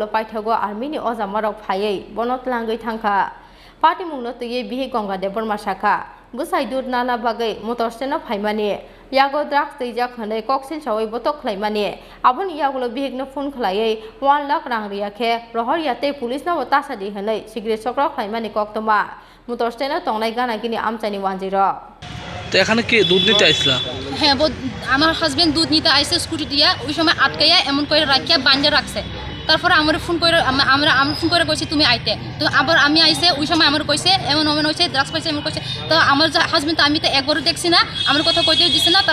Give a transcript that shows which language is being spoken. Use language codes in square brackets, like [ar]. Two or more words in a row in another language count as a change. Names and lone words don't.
[trp] paithago army ni ojamarok phaiei bonotlangai thangkha party mungno tuye bihi ganga debor masaka busai dur nana bagai motor stand no phaimani yago drugs teijak hane koksil sawai botok khlaimani aboni yagulo bihigno phone khlaiei 1 lakh rang riakhe rohor yate police no tasadi hane cigarette sokro khlaimani koktoma motor stand no tongnai gana gini amchani 10 [bn] তো এখানে কি দুধ নিতে আইছলা? হ্যাঁ, আমার হাজবেন্ড দুধ নিতে আইছে স্কুটি দিয়া ওই সময় আটকাইয়া এমন করে রাখিয়া বান্ধে রাখছে। তারপরে আমার ফোন করে আমি ফোন করে কইছি তুমি আইতে, তো আবার আমি আইছে ওই সময় আমার কইছে এমন হয়েছে ড্রাগস পাইছে এমন কইছে। তো আমার হাজবেন্ড তো আমি তো একবারও দেখছি না, আমার কথা কইতে দিছে না।